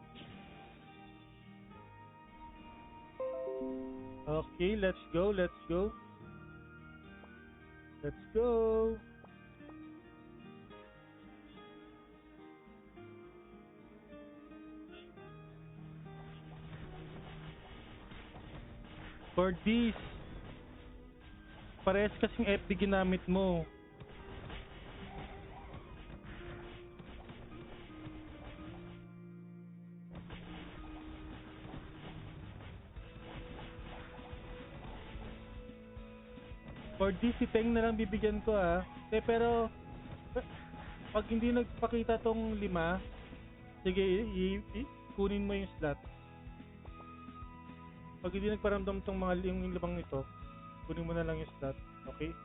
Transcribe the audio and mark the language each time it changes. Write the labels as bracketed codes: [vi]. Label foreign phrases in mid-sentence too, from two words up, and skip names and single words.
[en] Okay, let's go, let's go. Let's go. For this, [tl] parehas kasing FB ginamit mo. [en] For this, [tl] si Teng na lang bibigyan ko ah. Pero, pag hindi nagpakita tong 5, sige, kunin mo yung slot. Pag hindi nagparamdam tong mga yung 5 ito, kunin mo na lang yung slot. Okay?